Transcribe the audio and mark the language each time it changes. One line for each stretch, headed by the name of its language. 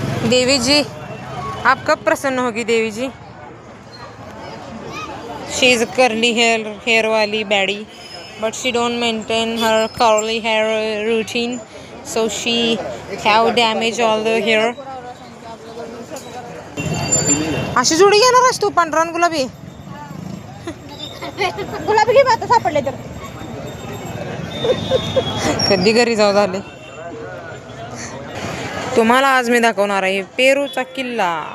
Hindi: देवी जी आप कब प्रसन्न होगी देवी जी.
English: She is curly hair वाली baddie but she don't maintain her curly hair routine so she have damage all the hair.
Marathi: अशी जोडी घेणार आहेस तू. पांढरा गुलाबी घे आता सापडले तर. कधी घरी जाऊ झाले. तुम्हाला आज मी दाखवणार आहे पेरूचा किल्ला.